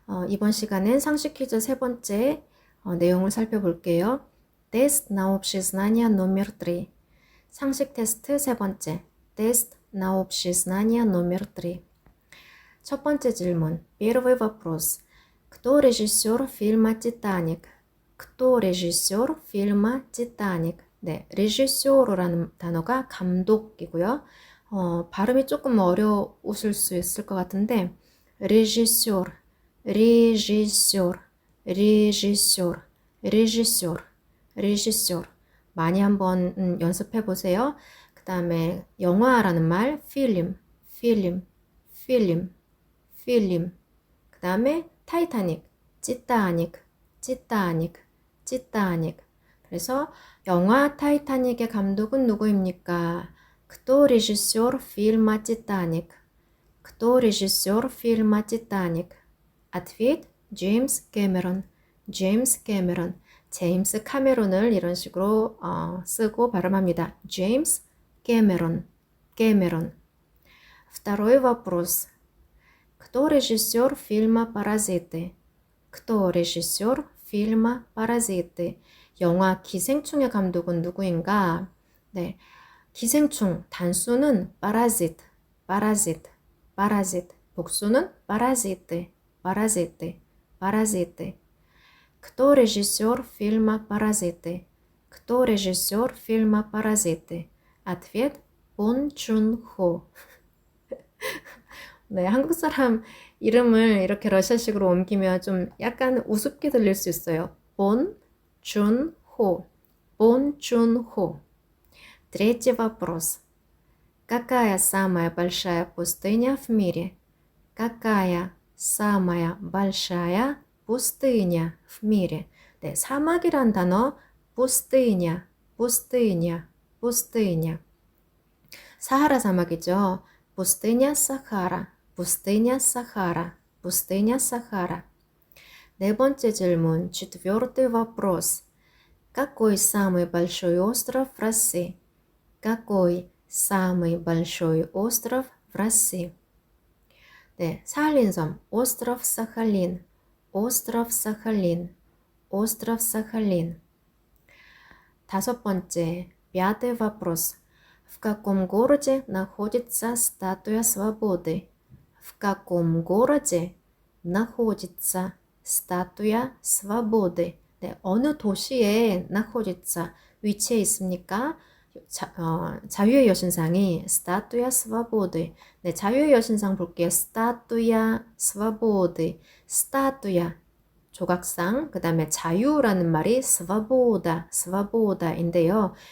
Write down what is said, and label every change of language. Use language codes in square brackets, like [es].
[ko] 이번 시간엔 상식 퀴즈 세 번째 내용을 살펴볼게요. [ru] Тест на общее знание номер 3. [ko] 상식 테스트 세 번째. [ru] Тест на общее знание номер 3. [ko] 첫 번째 질문. [ru] Первый вопрос. Кто режиссер фильма «Титаник»? Кто режиссер фильма «Титаник»? [ko] 네, 레지쇼르라는 단어가 감독이고요. 발음이 조금 어려우실 수 있을 것 같은데 режиссер, режиссер, режиссер, режиссер, режиссер. 많이 한번 연습해 보세요. 그 다음에 영화라는 말, 필름, 필름, 필름, 필름. 그 다음에 타이타닉, 티타닉, 티타닉, 티타닉. 그래서 영화 타이타닉의 감독은 누구입니까? [ru] Кто режиссер фильма «Титаник»? Кто режиссер фильма «Титаник»? Ответ Джеймс Кэмерон. Джейм스 캐메론. [ko] 제임스 카메론을 이런 식으로 쓰고 발음합니다. [ru] Джеймс Кэмерон. Кэмерон. Второй вопрос. Кто режиссер фильма «Паразиты»? Кто режиссер фильма «Паразиты»? [ko] 영화 기생충의 감독은 누구인가? 네, 기생충 단수는 паразит, паразит, паразит. 복수는 паразиты, паразиты, паразиты. [ru] Кто режиссер фильма «Паразиты»? Кто режиссер фильма «Паразиты»? Ответ Бон Чун Хо. [ko] 네, 한국 사람 이름을 이렇게 러시아식으로 옮기면 좀 약간 우습게 들릴 수 있어요. 본 준 호. 본 준 호. [ru] Третий вопрос. Какая самая большая пустыня в мире? Какая самая большая пустыня в мире? [ko] 네, 사막이란 단어 пустыня, пустыня, пустыня. [ru] 사하라 사막이죠. пустыня Сахара, пустыня Сахара, пустыня Сахара. [ko] 네 번째 질문, [ru] четвертый вопрос. Какой самый большой остров в России? Какой самый большой остров в России? 네, 사할린섬, остров Сахалин, остров Сахалин, остров Сахалин. [ko] 다섯 번째, [ru] пятый вопрос. В каком городе находится статуя свободы? В каком городе находится статуя свободы? [ko] 네, 어느 도시에 находится 위치해 있습니까? 자유의 여신상이 [ru] статуя свободы. [ko] 네, 자유의 여신상 볼게요. [ru] статуя свободы. статуя [ko] 조각상, 그 다음에 자유라는 말이 свобода, свобода인데요.